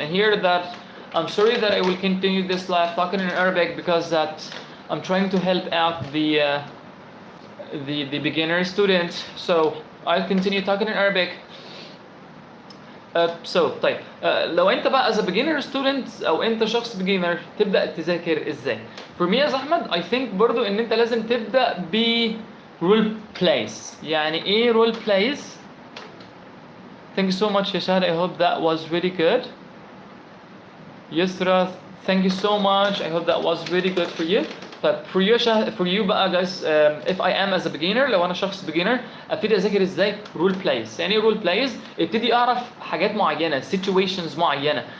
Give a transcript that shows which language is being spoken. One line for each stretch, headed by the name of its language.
English: And here that I'm sorry that I will continue this live talking in Arabic because that I'm trying to help out the beginner student. So I'll continue talking in Arabic.
Arabic: طيب لو انت بقى
English: as a beginner student
Arabic: او انت شخص
English: beginner
Arabic: تبدأ تذاكر ازاي؟
English: For me as Ahmed, I think
Arabic: برضو ان انت لازم تبدأ ب
English: role plays.
Arabic: يعني ايه
English: role plays؟ Thank you so much Yashad, I hope that was really good. Yusra, thank you so much, I hope that was really good for you.
Arabic: طيب
English: for you
Arabic: بقى
English: guys, if I am as a beginner,
Arabic: لو انا شخص
English: beginner
Arabic: ابتدي اذاكر ازاي؟
English: role plays.
Arabic: يعني
English: role plays
Arabic: ابتدي اعرف حاجات معينه،
English: situations
Arabic: معينه.